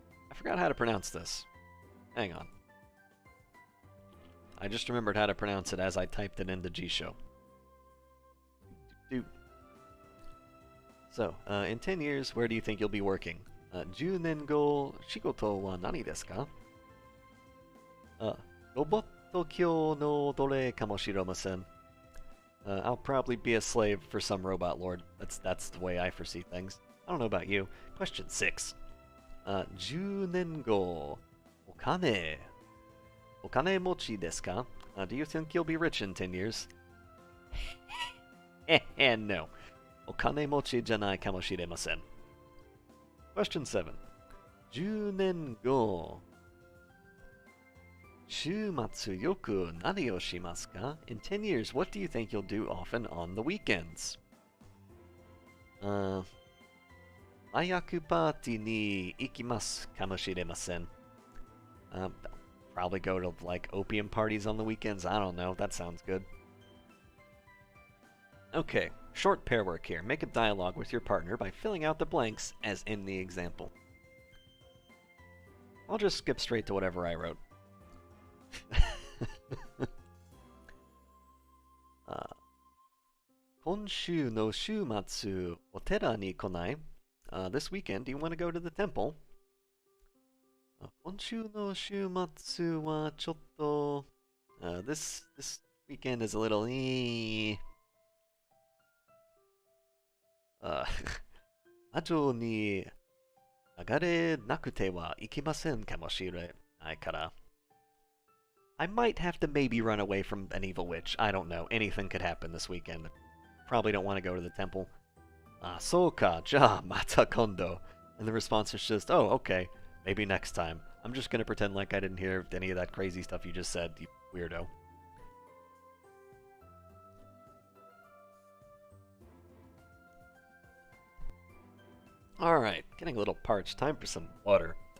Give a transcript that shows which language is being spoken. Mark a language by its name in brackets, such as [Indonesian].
[English] I forgot how to pronounce this. Hang on. I just remembered how to pronounce it as I typed it into G-Show. So, in 10 years, where do you think you'll be working? [Japanese] 10年後、仕事は何ですか? ロボット教の奴隷かもしれません. [English] I'll probably be a slave for some robot lord. That's the way I foresee things. I don't know about you. Question 6. [Japanese] 10年後、お金持ちですか? [English] Do you think you'll be rich in 10 years? [Japanese] No. Okane mochi janai kamoshiremasen. [English] Question 7. [Japanese] 10年後 週末よく何をしますか? [English] In 10 years, what do you think you'll do often on the weekends? [Japanese] 麻薬パーティーに行きますかもしれません. [English] Probably go to like opium parties on the weekends. I don't know. That sounds good. Okay, short pair work here. Make a dialogue with your partner by filling out the blanks as in the example. I'll just skip straight to whatever I wrote. [Japanese] 今週の週末お寺に来ない? [English] This weekend, do you want to go to the temple? [Japanese] 今週の週末はちょっと [English] this weekend is a little [Japanese] 後に流れなくてはいけませんかもしれないから [English] I might have to maybe run away from an evil witch. I don't know. Anything could happen this weekend. Probably don't want to go to the temple. [Japanese] そうか、じゃあまた今度. [English] And the response is just, oh, okay, maybe next time. I'm just gonna pretend like I didn't hear any of that crazy stuff you just said, you weirdo. Alright, getting a little parched. Time for some water.